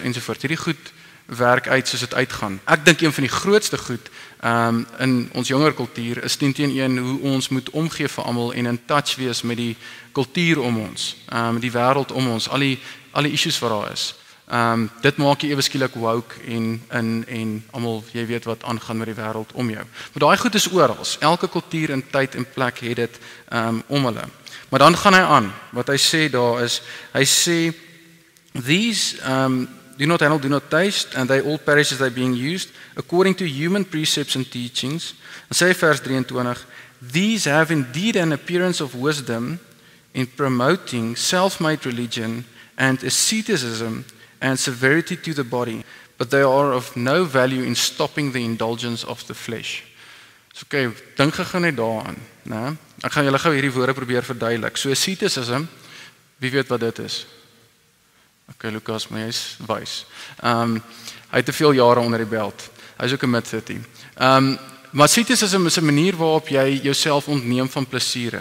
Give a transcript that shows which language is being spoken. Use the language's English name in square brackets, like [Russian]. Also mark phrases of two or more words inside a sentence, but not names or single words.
[Afrikaans] Hierdie goed werk uit soos dit uitgaan. Ek dink een van die grootste goed in ons jonger kultuur is 10-1 hoe ons moet omgee vir almal en [English] in touch [Afrikaans] wees met die kultuur om ons, die wêreld om ons, al die issues wat daar is. Dit maak jy ewe skielik woke en almal, jy weet wat aangaan met die wêreld om jou. Maar daai goed is oral. Elke kultuur en tyd en plek het dit om hulle. Maar dan gaan hy aan. Wat hy sê [English] daar is, hy sê these do not handle, do not taste, and they all perish as they being used according to human precepts and teachings. [Afrikaans] En sê vers 23, [English] these have indeed an appearance of wisdom in promoting self-made religion and asceticism and severity to the body, but they are of no value in stopping the indulgence of the flesh. [Afrikaans] So okay, dink gou net daaraan, né? Ek gaan julle gou hierdie woorde probeer verduidelik. So asceticism, wie weet wat dit is? Okay, Lukas, maar jy's wys. Hy het te veel jare onder die belt. Hy's ook 'n mid-30. Maar asceticism is 'n manier waarop jy jouself ontneem van plesiere.